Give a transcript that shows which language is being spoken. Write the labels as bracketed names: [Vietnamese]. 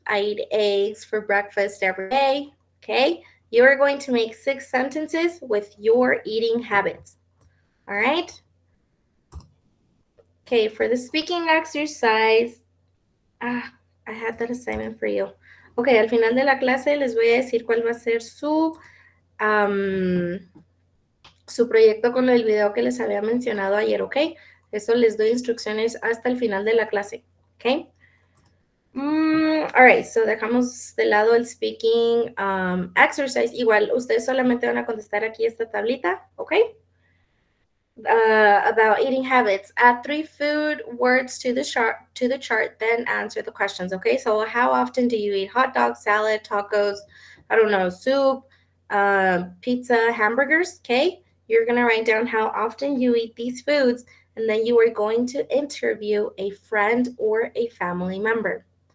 [English] I eat eggs for breakfast every day. Okay, you are going to make 6 sentences with your eating habits. All right. Okay, for the speaking exercise, I had that assignment for you. [Spanish] Ok, al final de la clase les voy a decir cuál va a ser um, su proyecto con el video que les había mencionado ayer, ¿ok? Eso les doy instrucciones hasta el final de la clase, ¿ok? [English] All right, so [Spanish] dejamos de lado el [English] speaking exercise. [Spanish] Igual, ustedes solamente van a contestar aquí esta tablita, ¿ok? [English] About eating habits. Add 3 food words to the chart, then answer the questions. Okay, so how often do you eat hot dogs, salad, tacos? I don't know, soup, pizza, hamburgers. Okay, you're gonna write down how often you eat these foods, and then you are going to interview a friend or a family member.